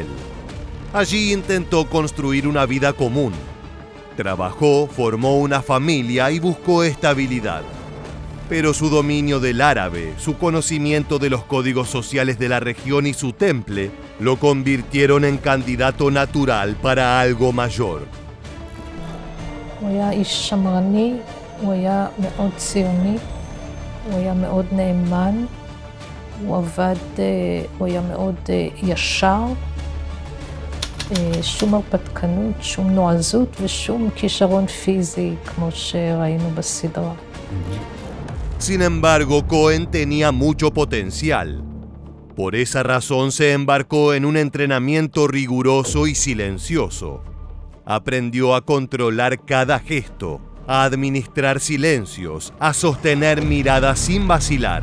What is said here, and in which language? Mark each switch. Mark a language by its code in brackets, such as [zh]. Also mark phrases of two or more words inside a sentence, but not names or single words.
[es] Allí intentó construir una vida común. Trabajó, formó una familia y buscó estabilidad. Pero su dominio del árabe, su conocimiento de los códigos sociales de la región y su temple lo convirtieron en candidato natural para algo mayor. [he] הוא היה מאוד ציוני, הוא היה מאוד נאמן, הוא היה מאוד ישר, שום הרפתקנות, שום נועזות ושום כישרון פיזי כמו שראינו בסדרה. [es] Sin embargo, Cohen tenía mucho potencial. Por esa razón se embarcó en un entrenamiento riguroso y silencioso. Aprendió a controlar cada gesto, a administrar silencios, a sostener miradas sin vacilar.